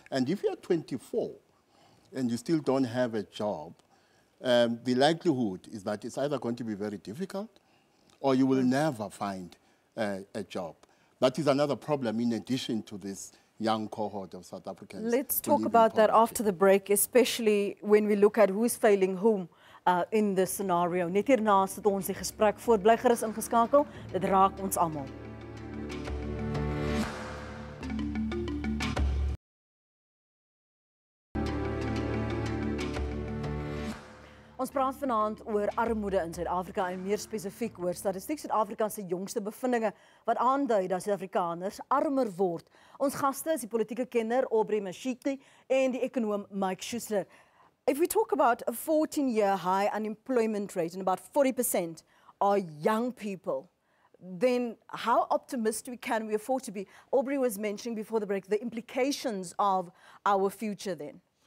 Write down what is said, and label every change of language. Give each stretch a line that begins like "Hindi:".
English: And if you're 24 and you still don't have a job, the likelihood is that it's either going to be very difficult or you will never find a job. That is another problem in addition to this young cohort of South Africans. Let's talk about that after the break, especially when we look at who's failing whom in this scenario.
Afrikaans: Net hierna sit ons die gesprek voort. Bly gerus ingeskakel. Dit raak ons almal. Ons praat vanaand oor armoede in Suid-Afrika en meer spesifiek oor Statistiek Suid-Afrika se jongste bevindinge wat aandui dat Suid-Afrikaners armer word. Ons gaste is die politieke kenner Aubrey Mashiki en die ekonoom Mike Schuessler.
English: If we talk about a 14-year high unemployment rate and about 40% are young people, then how optimistic can we afford to be? Aubrey was mentioning before the break the implications of our future then.